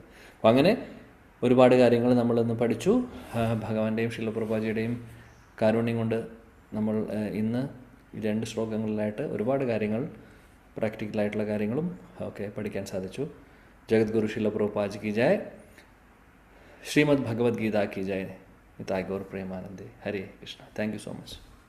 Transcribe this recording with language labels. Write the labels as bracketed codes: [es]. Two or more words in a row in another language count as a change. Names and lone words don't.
[ml] അപ്പോൾ അങ്ങനെ ഒരുപാട് കാര്യങ്ങൾ നമ്മളിന്ന് പഠിച്ചു. ഭഗവാന്റെയും ശീല പ്രഭുപാദിയുടെയും കാരുണ്യം കൊണ്ട് നമ്മൾ ഇന്ന് 2 ശ്ലോകങ്ങളിലായിട്ട് ഒരുപാട് കാര്യങ്ങൾ, പ്രാക്ടിക്കലായിട്ടുള്ള കാര്യങ്ങളും ഒക്കെ പഠിക്കാൻ സാധിച്ചു. ജഗദ്ഗുരു ശീല പ്രഭുപാദ് കി ജയ്. ശ്രീമദ് ഭഗവത്ഗീത [hi] की जय. [bn] নিতাই গৌর প্রেমানন্দে. হরে কৃষ্ণা. [en] thank you so much.